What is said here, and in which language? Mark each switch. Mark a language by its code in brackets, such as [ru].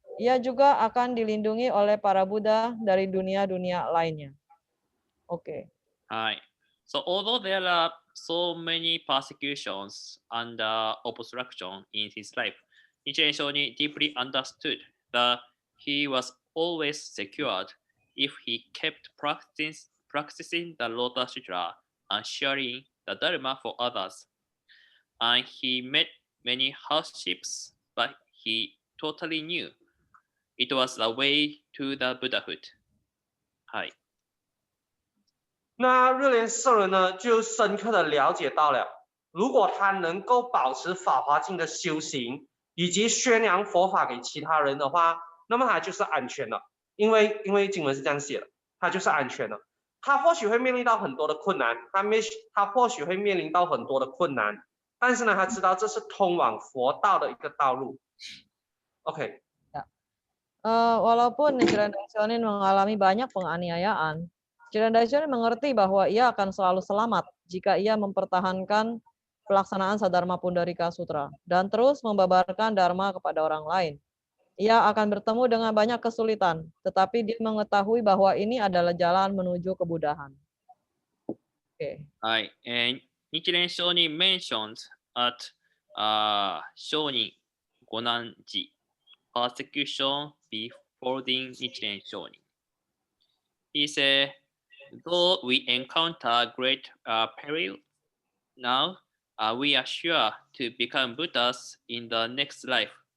[id] Ia juga akan dilindungi oleh para Buddha dari dunia-dunia lainnya. Oke. [en] Hi. So although there are so many persecutions and obstruction in his life, Nichiren Shonin deeply understood that he was always secured if he kept practicing the Lotus Sutra and sharing the Dharma for others. And he met many hardships, but he totally knew it was the way to the Buddhahood. はい。 [zh] 那日莲圣人呢，就深刻的了解到了如果他能够保持法华经的修行，以及宣扬佛法给其他人的话，那么他就是安全了。因为经文是这样写的，他就是安全了。他或许会面临到很多的困难，他或许会面临到很多的困难，但是呢，他知道这是通往佛道的一个道路。 OK。 [id] Walaupun Nichiren Daishonin mengalami banyak penganiayaan, Nichiren Daishonin mengerti bahwa ia akan selalu selamat jika ia mempertahankan pelaksanaan Sadharma Pundarika Sutra dan terus membabarkan Dharma kepada orang lain. Ia akan bertemu dengan banyak kesulitan, tetapi dia mengetahui bahwa ini adalah jalan menuju kebudahan. Okay. はい。 [en] 日蓮上人 mentioned at 上人五難寺 persecution befalling Nichiren Shonin. He said, though we encounter great peril now, we are sure to become Buddhas in the next life.